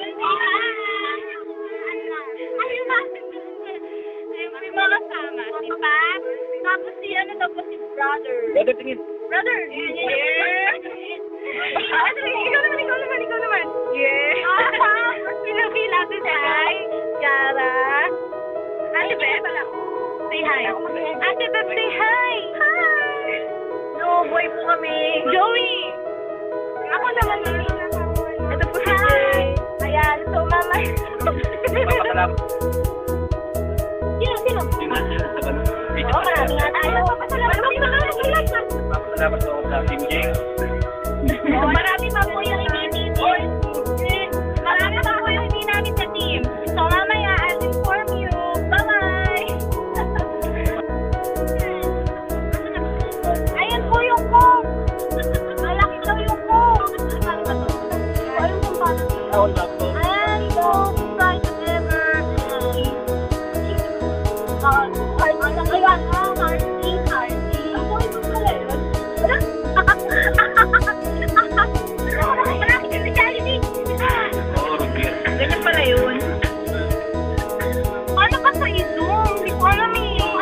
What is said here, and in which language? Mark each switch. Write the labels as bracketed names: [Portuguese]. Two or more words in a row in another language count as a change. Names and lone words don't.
[Filipino] Ayun natin. May mga kasama. Si Pat. Tapos si ano daw po si Brother. Brother, tingin. Brother! Yeah! Ikaw naman. Yeah! Pinapila si Sai, Kiara. Ate Beb, [English] say hi. Ate Beb, say hi! Hi! No, boy [Filipino] po kami. [English] Joey! [Filipino] Ako naman, ito po si Jay. Ayan, so mama. Papasalamat. Sino? Oo, marami nga tayo. Papasalamat ako sa Team James. Marami pa po yung hindi-team. Marami pa po yung hindi namin sa team. So, mamaya, [English] I'll inform you. Bye-bye! [Filipino] Ayan po yung coke. Malaki daw yung coke. Ayun yung parang [English] and don't try to ever [Filipino] ganyan pala yun. Ano ba sa Zoom? Hindi ko alam eh.